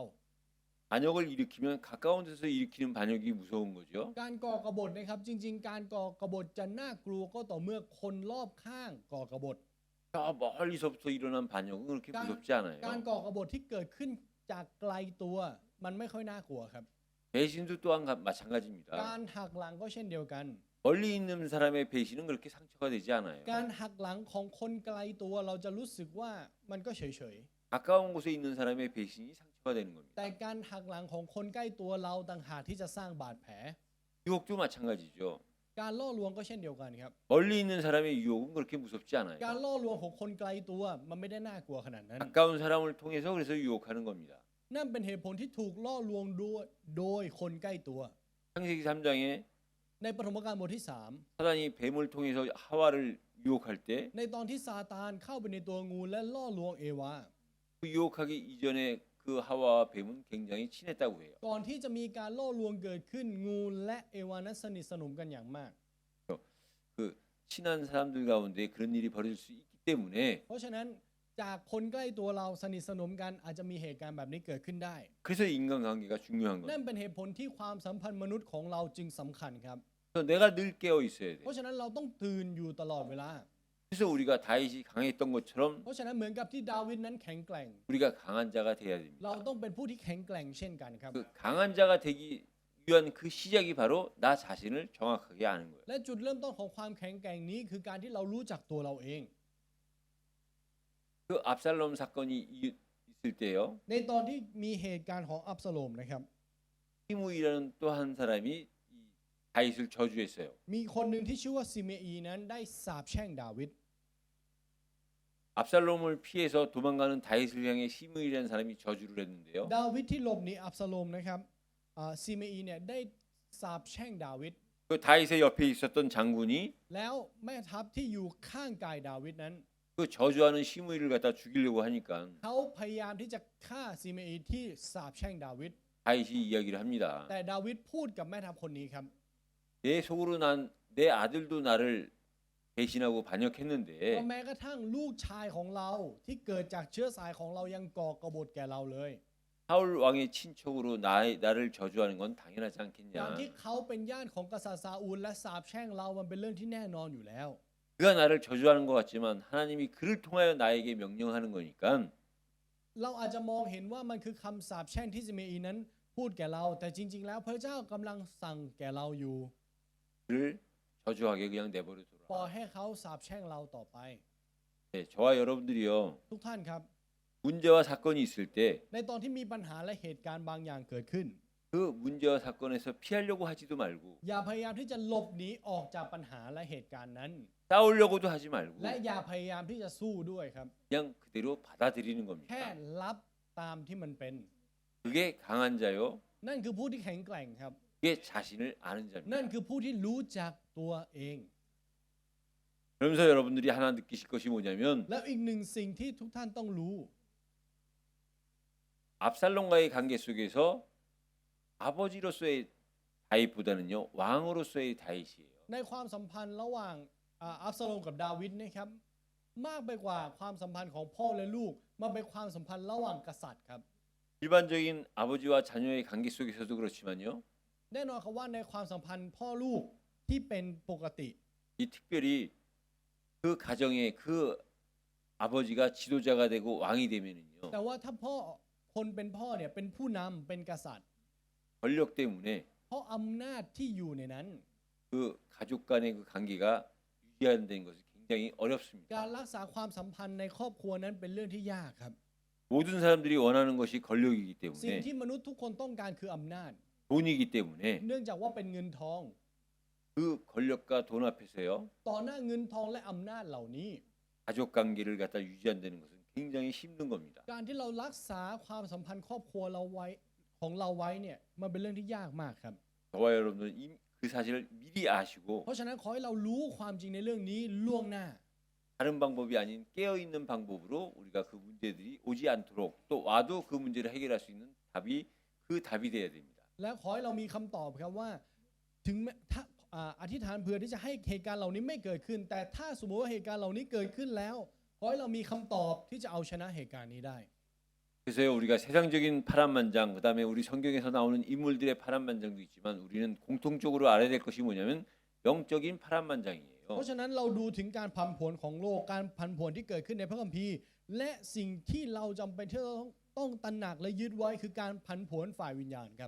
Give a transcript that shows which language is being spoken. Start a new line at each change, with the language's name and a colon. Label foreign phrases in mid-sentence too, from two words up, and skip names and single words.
Korean: 반역을 일으키면 가까운 데서 일으키는 반역이 무서운 거죠.
Thai: การก่อกบฏนะครับจริง ๆ การก่อกบฏจะน่ากลัวก็ต่อเมื่อคนรอบข้างก่อกบฏ
Korean: 저 멀리서부터 일어난 반역은 그렇게 깐- 무섭지
Thai: การ
Korean: 않아요.
Thai: ก่อกบฏที่เกิดขึ้นจากไกลตัว มันไม่ค่อยน่ากลัวครับ
Korean: 배신도 또한 마찬가지입니다.
Thai: การหักหลังก็เช่นเดียวกัน
Korean: 멀리 있는 사람의 배신은 그렇게 상처가 되지 않아요.
Thai: การหักหลังของคนไกลตัวเราจะรู้สึกว่ามันก็เฉย
Korean: 가까운 곳에 있는 사람의 배신이 상처가 되는
Thai: ๆ
Korean: 겁니다.
Thai: แต่การหักหลังของคนใกล้ตัวเราต่างหากที่จะสร้างบาดแผล
Korean: 유혹도 마찬가지죠.
Thai: การล่อลวงก็เช่นเดียวกันครับ
Korean: 멀리 있는 사람의 유혹은 그렇게 무섭지
Thai: การ
Korean: 않아요.
Thai: ล่อลวงของคนไกลตัวมันไม่ได้น่ากลัวขนาดนั้น
Korean: 가까운 사람을 통해서 그래서 유혹하는 겁니다.
Thai: นั่นเป็นเหตุผลที่ถูกล่อลวงโดยคนใกล้ตัว
Korean: 창세기 3장에
Thai: ในปฐมกาลบทที่
Korean: 사단이 뱀을 통해서 하와를 유혹할 때
Thai: 3 ในตอนที่ซาตานเข้าไปในตัวงูและล่อลวงเอวา
Korean: 그 유혹하기 이전에 그 하와와 뱀은 굉장히 친했다고 해요.
Thai: ก่อนที่จะมีการล่อลวงเกิดขึ้นงูและเอวานั้นสนิทสนมกันอย่างมาก
Korean: 그 친한 사람들 가운데 그런 일이 벌어질 수 있기 때문에
Thai: เพราะฉะนั้นจากคนใกล้ตัวเราสนิทสนมกันอาจจะมีเหตุการณ์แบบนี้เกิดขึ้นได้
Korean: 그래서 인간관계가 중요한
Thai: นั่
Korean: 거예요.
Thai: นเป็นเหตุผลที่ความสัมพันธ์มนุษย์ของเราจึงสำคัญครับ
Korean: 그래서 내가 늘 깨어 있어야 돼.
Thai: เพราะฉะนั้นเราต้องตื่นอยู่ตลอดเวลา
Korean: 그래서 우리가 다윗이 강했던 것처럼
Thai: เพราะฉะนั้นเหมือนกับที่ดาวิดนั้นแข็งแกร่ง
Korean: 우리가 강한 자가 돼야
Thai: เรา
Korean: 됩니다.
Thai: ต้องเป็นผู้ที่แข็งแกร่งเช่นกันครับ
Korean: 그 강한 자가 되기 위한 그 시작이 바로 나 자신을 정확하게 아는 거예요.
Thai: และจุดเริ่มต้นของความแข็งแกร่งนี้คือการที่เรารู้จักตัวเราเอง
Korean: 그 압살롬 사건이 있을 때요.
Thai: ในตอนที่มีเหตุการณ์ของอับซาโลมนะครับ
Korean: 히무이라는 또 한 사람이 이 다윗을 저주했어요.
Thai: มีคนหนึ่งที่ชื่อว่าซิเมอีนั้นได้สาปแช่งดาวิด
Korean: 압살롬을 피해서 도망가는 다윗을 향해 히무이라는 사람이 저주를 했는데요.
Thai: ดาวิดที่หลบหนีอับซาโลมนะครับซิเมอีเนี่ยได้สาปแช่งดาวิด
Korean: 그 다윗의 옆에 있었던 장군이
Thai: แล้วแม่ทัพที่อยู่ข้างกายดาวิดนั้น
Korean: 그 저주하는 시므이를 갖다 죽이려고 하니까
Thai: เขาพยายามที่จะฆ่าซิเมอีที่สาปแช่งดาวิด
Korean: 다윗이 이야기를 합니다.
Thai: แต่ดาวิดพูดกับแม่ทัพคนนี้ครับ
Korean: 내 속으로 내 아들도 나를 배신하고
Thai: ก็
Korean: 반역했는데
Thai: แม้กระทั่งลูกชายของเราที่เกิดจากเชื้อสายของเรายังก่อกบฏแก่เราเลย
Korean: 사울 왕의 친척으로 나를 저주하는 건 당연하지
Thai: การ
Korean: 않겠냐.
Thai: ที่เขาเป็นญาติของกษัตริย์ซาอูลและสาปแช่งเรามันเป็นเรื่องที่แน่นอนอยู่แล้ว
Korean: 그가 나를 저주하는 것 같지만 하나님이 그를 통하여 나에게 명령하는 거니까
Thai: เราอาจจะมองเห็นว่ามันคือคำสาปแช่งที่ซิเมอีนั้นพูดแก่เรา แต่จริง ๆ แล้วพระเจ้ากำลังสั่งแก่เราอยู่
Korean: 그를 저주하게 그냥 내버려
Thai: ปล่อย
Korean: 둬라.
Thai: ให้เขาสาปแช่งเราต่อไป
Korean: 네, 저와 여러분들이요
Thai: ทุกท่านครับ
Korean: 문제와 사건이 있을 때
Thai: ในตอนที่มีปัญหาและเหตุการณ์บางอย่างเกิดขึ้น
Korean: 그 문제와 사건에서 피하려고 하지도 말고
Thai: อย่าพยายามที่จะหลบหนีออกจากปัญหาและเหตุการณ์นั้น
Korean: 싸우려고도 하지 말고
Thai: และอย่าพยายามที่จะสู้ด้วยครับ
Korean: 그냥 그대로 받아들이는
Thai: แค่
Korean: 겁니다.
Thai: รับตามที่มันเป็น
Korean: 그게 강한 자요.
Thai: นั่นคือผู้ที่แข็งแกร่งครับ
Korean: 그게 자신을 아는
Thai: นั่น
Korean: 자입니다.
Thai: คือผู้ที่รู้จักตัวเอง
Korean: 그러면서 여러분들이 하나 느끼실 것이 뭐냐면
Thai: แล้วอีกหนึ่งสิ่งที่ทุกท่านต้องรู้
Korean: 압살롬과의 관계 속에서 아버지로서의 다윗보다는요 왕으로서의 다윗이에요.
Thai: ในความสัมพันธ์ระหว่างอับซาโลมกับดาวิดนะครับ มากไปกว่าความสัมพันธ์ของพ่อและลูกมาเป็นความสัมพันธ์ระหว่างกษัตริย์ครับ
Korean: 일반적인 아버지와 자녀의 관계 속에서도 그렇지만요.
Thai: แน่นอนครับว่าในความสัมพันธ์พ่อลูกที่เป็นปกติ
Korean: 이 특별히 그 가정에 그 아버지가 지도자가 되고 왕이 되면은요
Thai: แต่ว่าถ้าพ่อคนเป็นพ่อเนี่ยเป็นผู้นำเป็นกษัตริย์
Korean: 권력 때문에
Thai: เพราะอำนาจที่อยู่ในนั้น
Korean: 그 가족 간의 그 관계가 유지한다는 것이 굉장히
Thai: การ
Korean: 어렵습니다.
Thai: รักษาความสัมพันธ์ในครอบครัวนั้นเป็นเรื่องที่ยากครับ
Korean: 모든 사람들이 원하는 것이 권력이기
Thai: สิ่ง
Korean: 때문에
Thai: ที่มนุษย์ทุกคนต้องการคืออำนาจ
Korean: 돈이기 때문에
Thai: เนื่องจากว่าเป็นเงินทอง
Korean: 그 권력과 돈 앞에서요
Thai: ต่อหน้าเงินทองและอำนาจเหล่านี้
Korean: 가족 관계를 갖다 유지한다는 것은 굉장히 힘든 겁니다.
Thai: การที่เรารักษาความสัมพันธ์ครอบครัวเราไว้ของเราไว้เนี่ยมันเป็นเรื่องที่ยากมากครับ
Korean: 저와 여러분들은 그 사실을 미리 아시고
Thai: เพราะฉะนั้นขอให้เรารู้ความจริงในเรื่องนี้ล่วงหน้า
Korean: 다른 방법이 아닌 깨어 있는 방법으로 우리가 그 문제들이 오지 않도록 또 와도 그 문제를 해결할 수 있는 답이 그 답이 돼야 됩니다.
Thai: และขอให้เรามีคำตอบครับว่าถึงแม้ถ้าอธิษฐานเพื่อที่จะให้เหตุการณ์เหล่านี้ไม่เกิดขึ้น แต่ถ้าสมมติว่าเหตุการณ์เหล่านี้เกิดขึ้นแล้วขอให้เรามีคำตอบที่จะเอาชนะเหตุการณ์นี้ได้
Korean: 그래서요 우리가 세상적인 파란만장 그다음에 우리 성경에서 나오는 인물들의 파란만장도 있지만 우리는 공통적으로 알아야 될 것이 뭐냐면 영적인 파란만장이에요.
Thai: เพราะฉะนั้นเราดูถึงการผันผวนของโลกการผันผวนที่เกิดขึ้นในพระคัมภีร์ และสิ่งที่เราจำเป็นที่เราต้องตระหนักและยึดไว้คือการผันผวนฝ่ายวิญญาณครับ